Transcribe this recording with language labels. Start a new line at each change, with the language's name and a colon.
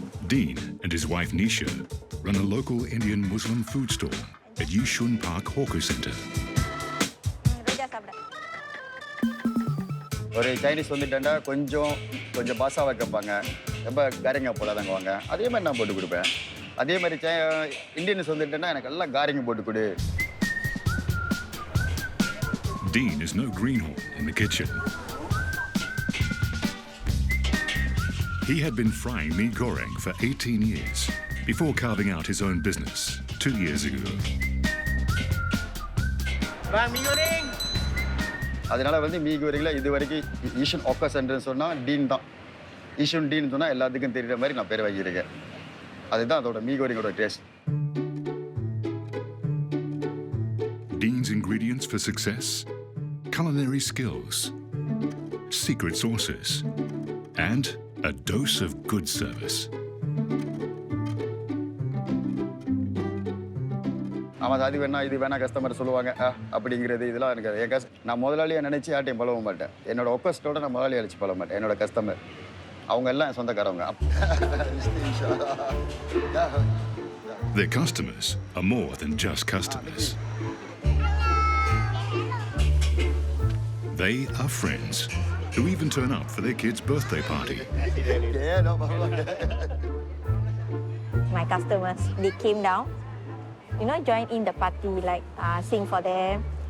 English: Dean and his wife Nisha run a local Indian Muslim food store at Yishun Park Hawker Centre.
Tamil: ஒரு Chinese வந்துட்டேன்டா கொஞ்சம் பாசாவாக கேட்பாங்க. ரொம்ப காரிங்க போடாதங்க வாங்க. அதே மாதிரி நான் போட்டு கொடுப்பேன். அதே மாதிரி இந்தியன்ஸ் வந்துட்டேன்னா எனக்கு எல்லாம் காரிங்க போட்டு கொடு.
English: Dean is no greenhorn in the kitchen. He had been frying mee goreng for 18 years before carving out his own business 2 years ago.
Tamil: அதனால வந்து மீ கோரிங்கில் இது வரைக்கும் ஈஷன் ஹாக்கர் சென்டர்னு சொன்னால் டீன் தான். ஈஷன் டீன் சொன்னால் எல்லாத்துக்கும் தெரிகிற மாதிரி நான் பேர் வாங்கியிருக்கேன். அதுதான் அதோட me கோரிங்கோட taste.
English: Dean's ingredients for success: culinary skills, secret sauces, and a dose of good service.
Tamil: ஆமாம், அது வேணா இது வேணா கஸ்டமர் சொல்லுவாங்க அப்படிங்கிறது இதெல்லாம் எனக்கு நான் முதலாளியாக நினச்சி யார்ட்டையும் பழக மாட்டேன். என்னோட ஒப்பஸ்ட்டோட நான் முதலாளி அழைச்சி பழக மாட்டேன். என்னோட கஸ்டமர் அவங்க எல்லாம் சொந்தக்காரவங்க.
English: Their customers are more than just customers. They are friends who even turn up for their kid's birthday party. My customers, they came down, you know, join in the party, like sing for them.